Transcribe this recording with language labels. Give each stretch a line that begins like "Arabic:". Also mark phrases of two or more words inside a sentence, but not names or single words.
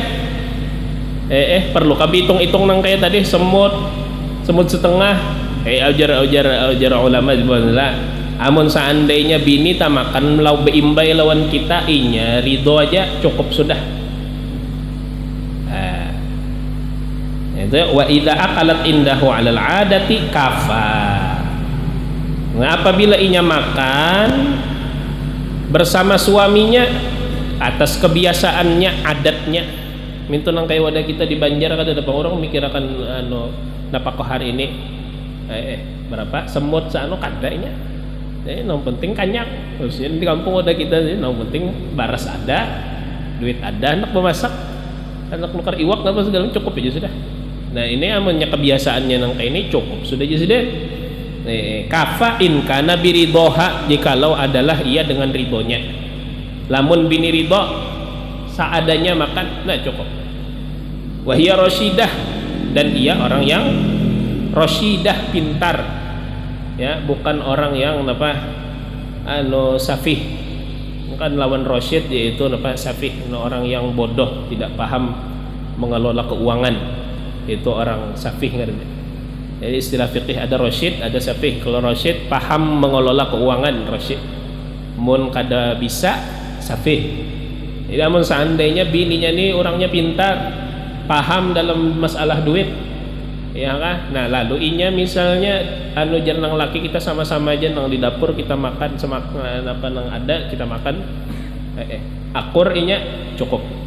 Banjar: Perlu kabi hitung-hitung nang kayak tadi semut setengah. Ajar ulama sebenarnya. Amun seandainya bini tak makan lau beimbay lawan kita, inya ridho aja cukup sudah.
Arabic: Itu وإذا أكلت عنده على العادة كفى.
Banjar: Nah, apabila inya makan bersama suaminya atas kebiasaannya, adatnya. Mintu nang kayak wadah kita di Banjar kada ada orang mikir akan napako hari ini. Berapa semut sa kadanya. Yang penting kanyak. Terusnya di kampung wadah kita yang penting baras ada, duit ada, anak memasak, anak nukar iwak apa segala cukup aja sudah. Nah ini amannya kebiasaannya nang kayak ini cukup sudah aja sudah.
Arabic: كفى إن كان برضاها,
Banjar: jikalau adalah ia dengan ridhonya. Lamun bini ridho seadanya makan, nah cukup.
Arabic: وهي رشيدة,
Banjar: dan ia orang yang rosyidah, pintar ya, bukan orang yang safih. Bukan lawan rosyid, yaitu safih, orang yang bodoh, tidak paham mengelola keuangan. Itu orang safih ngerti. Jadi istilah fikih ada rosyid, ada safih. Kalau rosyid paham mengelola keuangan, rosyid. Mun kada bisa, safih. Jadi amun seandainya bininya nih orangnya pintar, paham dalam masalah duit, ya kan? Nah lalu inya misalnya jarang laki kita sama-sama aja nang di dapur, kita makan semakan apa nang ada kita makan, akur inya cukup.